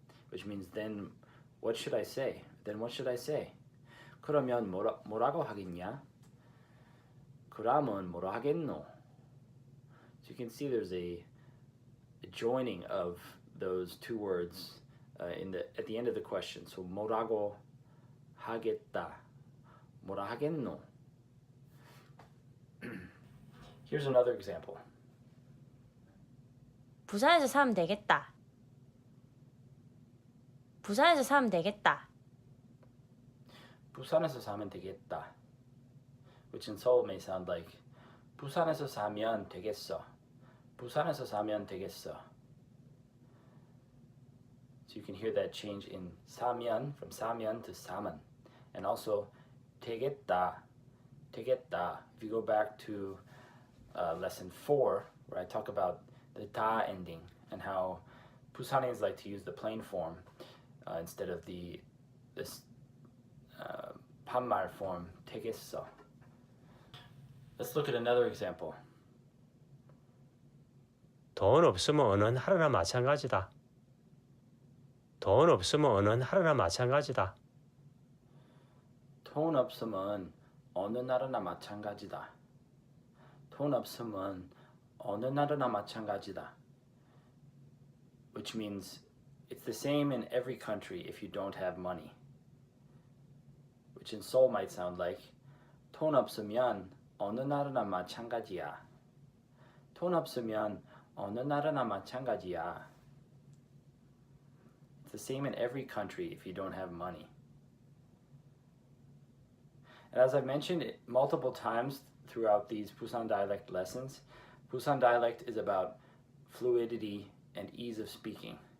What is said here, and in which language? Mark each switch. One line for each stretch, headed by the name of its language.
English: Which means then what should I say? Then what should I say?
Korean: 그러면 뭐라고 하겠냐? 그러면 뭐라 하겠노?
English: So you can see there's a joining of those two words at the end of the question.
Korean: So 뭐라고 하겠다, 뭐라 하겠노?
English: Here's another example.
Korean: 부산에서 사면 되겠다. 부산에서 사면 되겠다. 부산에서 사면 되겠다,
English: which in Seoul may sound like
Korean: 부산에서 사면 되겠어. 부산에서 사면 되겠어.
English: So you can hear that change in 사면, from 사면 to 사면, and also 되겠다. If you go back to lesson 4, where I talk about the da ending and how Busanians like to use the plain form instead of this 반말 form, 되겠어. Let's look at another example.
Korean: 돈 없으면 어느 하루나 마찬가지다. 돈 없으면 어느 하루나 마찬가지다. 돈 없으면 어느 나라나 마찬가지다. 돈 없으면 어느 나라나 마찬가지다.
English: Which means it's the same in every country if you don't have money. Which in Seoul might sound like
Korean: 돈 없으면 어느 나라나 마찬가지야. 돈 없으면 어느 나라나 마찬가지야.
English: It's the same in every country if you don't have money. And as I've mentioned multiple times throughout these Busan dialect lessons, Busan dialect is about fluidity and ease of speaking.